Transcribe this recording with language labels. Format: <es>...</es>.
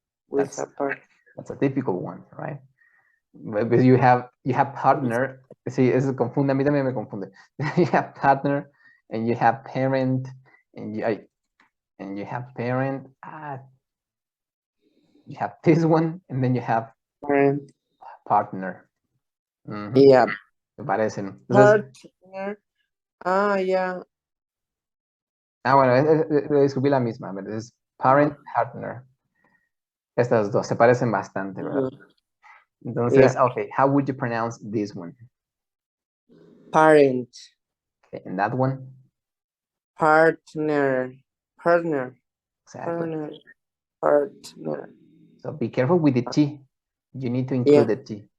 <en>That's a typical one, right? Because you have partner.</en> <es>See, eso confunde, a mí también me confunde.</es> <en>You have partner and you have parent and you have parent. You have this one and then you have partner. Yeah.</en> <es>Me parecen.</es> <en>Partner. Yeah.</en> <es>Bueno, descubrí la misma, ¿verdad? Es parent, partner. Estas dos se parecen bastante, ¿verdad?</es> <en>Entonces, okay, how would you pronounce this one? Parent. Okay, and that one? Partner. Exactly. Partner. So be careful with the T. You need to include the T.</en>